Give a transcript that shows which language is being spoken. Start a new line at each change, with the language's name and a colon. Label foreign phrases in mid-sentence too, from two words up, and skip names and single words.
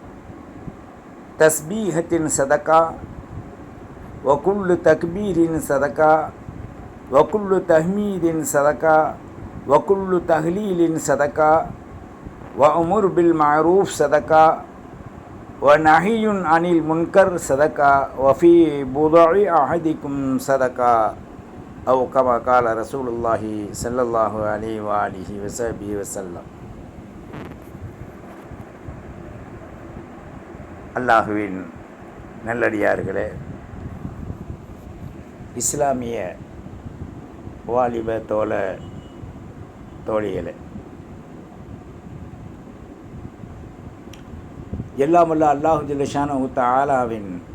Arabic: تسبيحة صدقة وكل تكبير صدقة وكل تحميد صدقة وكل تهليل صدقة وأمر بالمعروف صدقة ونهي عن المنكر صدقة وفي بضع أحدكم صدقة أو كما قال رسول الله صلى الله عليه وآله وصحبه وسلم.
Tamil: அல்லாஹுவின் நல்லடியார்களே, இஸ்லாமிய வாலிப தோழிகளே, எல்லாமல்ல அல்லாஹு
Arabic: جل شأنه
Tamil: தஆலாவின்